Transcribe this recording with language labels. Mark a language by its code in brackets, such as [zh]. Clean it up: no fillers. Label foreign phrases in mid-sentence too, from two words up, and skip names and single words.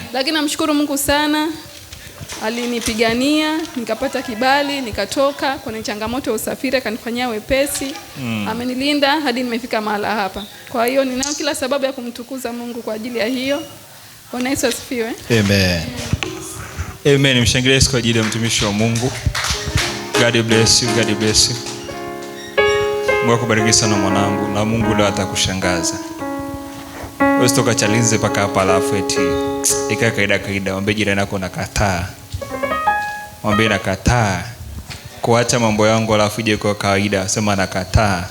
[sw] Lakini namshukuru Mungu sana. Alinipigania, nikapata kibali, nikatoka kwenye changamoto ya usafiri, akanifanyia wepesi. Amenilinda hadi nimefika mahala hapa. Kwa hiyo ninayo kila sababu ya kumtukuza Mungu kwa ajili ya hiyo. Bwana Yesu asifiwe. Amen. Amen. Mshangilie Yesu kwa ajili ya mtumishi wa Mungu. [en] God bless you. God bless you. [sw] Mungu akubariki sana mwanangu, na Mungu leo atakushangaza. Wewe toka Chalinze paka hapa alafu eti ika kaida mwambie jirani yako nakataa. Mwambie nakataa kuacha mambo yangu alafu je kwa kawaida, sema nakataa.